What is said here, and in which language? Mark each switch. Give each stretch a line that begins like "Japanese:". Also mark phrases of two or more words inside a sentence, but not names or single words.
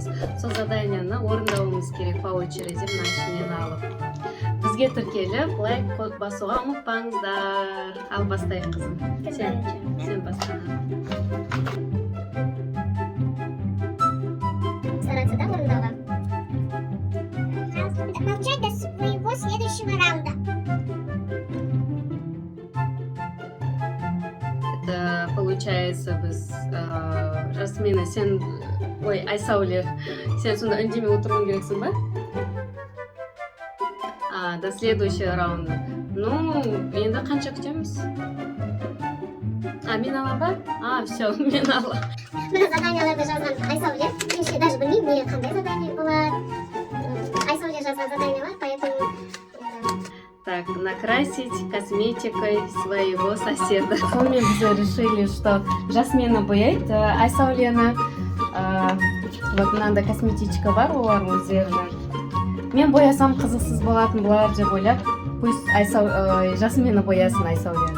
Kazakh: Сол заданиені орындауымыз керек
Russian: по очереди,
Kazakh: мына ішінен алып. Бізге тіркеліп, лайк код басуға ұмытпаңыздар. Ал бастайық, қызым. Сен баста.
Russian: Стараться, да, орындауға? Молчать до своего следующего раунда. Это получается
Kazakh: біз Жасмина, сен, ой, Айсәуле, сен сонда үндемей отыруың керексің ба?
Russian: До следующего раунда. Ну,
Kazakh: енді қанша күтеміз? Мен алам ба? Все, мен алам. Мына заданияларды жазған Айсәуле. Мен даже білмеймін, не қандай задание болады. Айсәуле жазған заданиялар,
Russian: поэтому... Так, накрасить косметикой своего соседа.
Kazakh: Сонымен біз
Russian: решили, что
Kazakh: Жасмина бояйды, Айсәулені. Вот мынандай косметичка бар, олар өздерінің. Мен боясам қызықсыз болатын болар деп ойлап, пусть Жасмина боясын Айсәулені.